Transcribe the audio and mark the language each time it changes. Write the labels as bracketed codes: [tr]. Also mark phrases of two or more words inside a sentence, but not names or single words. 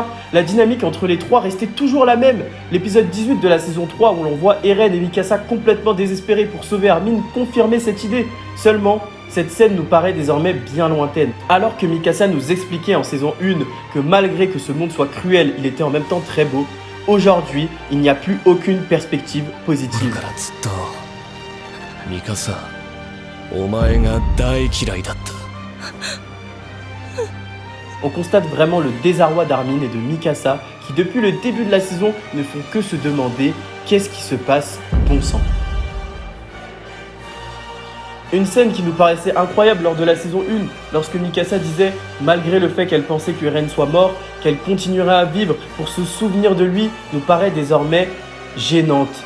[fr] La dynamique entre les trois restait toujours la même. L'épisode 18 de la saison 3 où l'on voit Eren et Mikasa complètement désespérés pour sauver Armin confirmait cette idée. Seulement, cette scène nous paraît désormais bien lointaine. Alors que Mikasa nous expliquait en saison 1 que malgré que ce monde soit cruel, il était en même temps très beau, aujourd'hui, il n'y a plus aucune perspective [ja] だ [fr] positive. [ja] からずっとミカサお前が大嫌いだった [fr] On constate vraiment le désarroi d'Armin et de Mikasa qui depuis le début de la saison ne font que se demander qu'est-ce qui se passe, bon sang. Une scène qui nous paraissait incroyable lors de la saison 1, lorsque Mikasa disait, malgré le fait qu'elle pensait que Eren soit mort, qu'elle continuerait à vivre pour se souvenir de lui, nous paraît désormais gênante.